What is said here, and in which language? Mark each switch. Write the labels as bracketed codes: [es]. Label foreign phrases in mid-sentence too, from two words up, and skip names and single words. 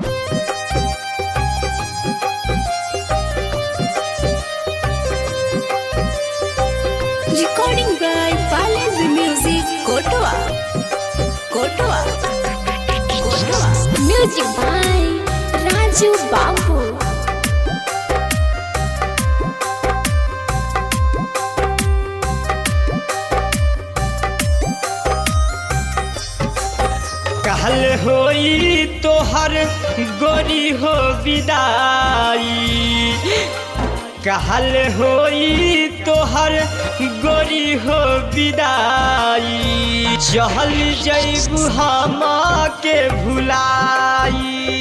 [en] Recording by Legend Music, Kotoa. Music by Raju Babu. [bho] कहल होई तोहर गोरी हो विदाई, कहल होई तोहर गोरी हो विदाई, चहल जैबू हम के भुलाई।